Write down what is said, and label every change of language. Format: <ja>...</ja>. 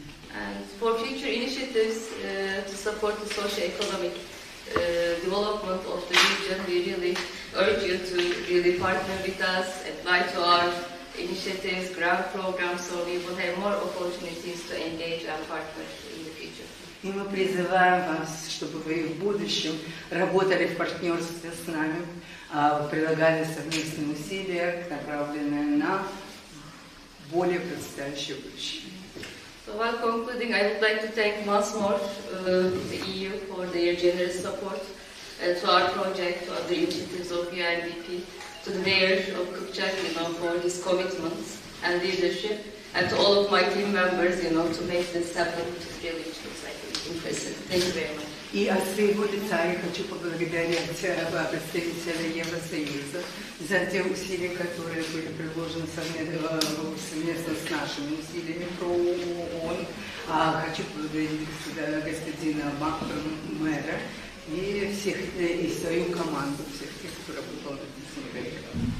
<en>And for future initiatives to support the socio-economic development of the region, we really urge you to really partner with us, apply to our initiatives, grant programs, so we will have more opportunities to engage and partner in the future.</en> <ru>И мы призываем вас, чтобы вы в будущем работали в партнерстве с нами, прилагали совместные усилия, направленные на более процветающее будущее.</ru> <en>So while concluding, I would like to thank once more the EU for their generous support to our project, to other initiatives of UNDP, to the Mayor of Kupchak, for his commitments and leadership, and to all of my team members, to make this happen, which is really impressive. Thank you very much.</en> <ru>И от своего лица я хочу поблагодарить представителя Евросоюза за те усилия, которые были приложены совместно с нашими усилиями про ООН. Хочу поблагодарить господина мэра и свою команду, всех тех, кто работал над этим проектом.</ru>